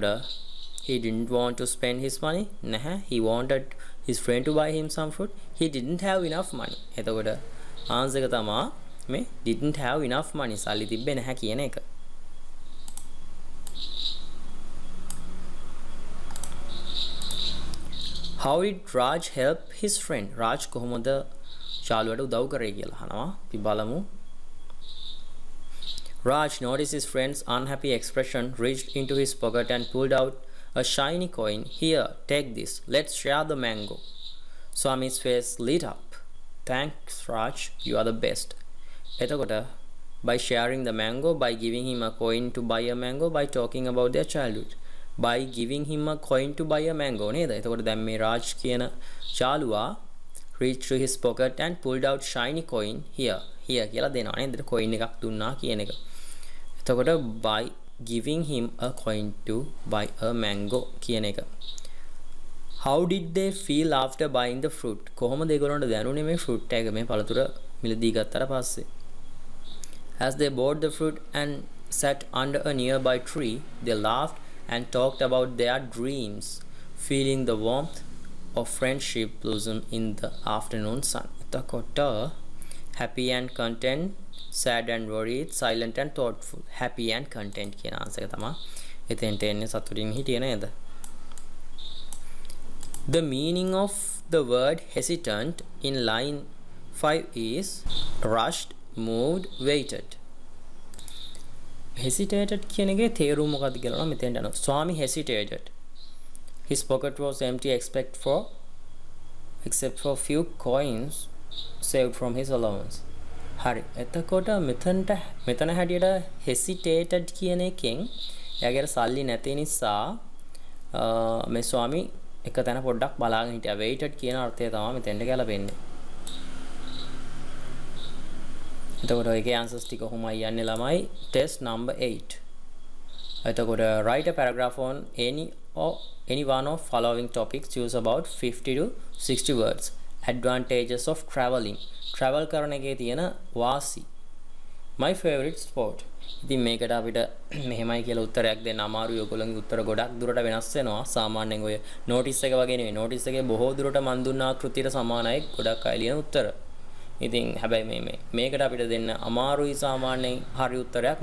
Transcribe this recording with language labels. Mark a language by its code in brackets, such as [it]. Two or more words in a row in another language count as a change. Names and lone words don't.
[en] එතකොට He didn't want to spend his money. නැහැ. He wanted his friend to buy him some fruit. He didn't have enough money. [si] එතකොට ආන්සර් එක තමයි මේ [en] didn't have enough money. [si] සල්ලි තිබ්බේ නැහැ කියන එක. [en] How did Raj help his friend? [si] Raj කොහොමද ශාලුවට උදව් කරේ කියලා අහනවා. අපි බලමු. [en] Raj noticed his friend's unhappy expression, reached into his pocket and pulled out a shiny coin. Here, take this. Let's share the mango. Swami's face lit up. Thanks, Raj. You are the best. එතකොට by sharing the mango, by giving him a coin to buy a mango, by talking about their childhood. By giving him a coin to buy a mango. [si] නේද? එතකොට දැන් මේ රාජ් කියන ශාලුවා [en] reached to his pocket and pulled out shiny coin. [si] Here කියලා දෙනවා නේද? coin එකක් දුන්නා කියන එක. [en] එතකොට by giving him a coin to buy a mango [si] කියන එක. [en] How did they feel after buying the fruit? [si] කොහොමද ඒගොල්ලන්ට දැනුනේ මේ fruit එක මේ පළතුර මිලදී ගත්තට පස්සේ? [en] As they bought the fruit and sat under a nearby tree, they laughed and talked about their dreams, feeling the warmth of friendship blossom in the afternoon sun. එතකොට happy and content, sad and worried, silent and thoughtful. Happy and content [si] කියන ආන්සර් එක තමයි එතෙන්ට එන්නේ සතුටින් හිටියේ නේද? [en] The meaning of the word hesitant in line 5 is rushed, moved, waited. [si] Hesitated කියන එකේ තේරුම මොකක්ද කියලා නම් මෙතෙන්ට යනවා. [en] Swami hesitated. His pocket was empty except for few coins saved from his allowance. [si] හරි. එතකොට මෙතන හැටියට hesitated කියන එකෙන් එයාගේ සල්ලි නැති නිසා මේ ස්වාමි එක තැන පොඩ්ඩක් බලාගෙන හිටියා. waited කියන අර්ථය තමයි මෙතෙන්ට ගැලපෙන්නේ. එතකොට ඒකේ answers ටික කොහොමයි යන්නේ ළමයි? [en] test number 8. එතකොට write a paragraph on any one of following topics. Choose about 50 to 60 words. Advantages of traveling. [si] Travel කරන එකේ තියෙන වාසි. [en] My favorite sport. [si] ඉතින් මේකට අපිට මෙහෙමයි කියලා උත්තරයක් දෙන්න අමාරුයි. ඔයගොල්ලන්ගේ උත්තර ගොඩක් දුරට වෙනස් වෙනවා. සාමාන්‍යයෙන් ඔය notice එක වගේ නෙවෙයි. notice එකේ බොහෝ දුරට මන් දුන්නා කෘතියට සමානයි ගොඩක් අය ලියන උත්තර. ඉතින් හැබැයි මේකට අපිට දෙන්න අමාරුයි සාමාන්‍යයෙන් හරි උත්තරයක්.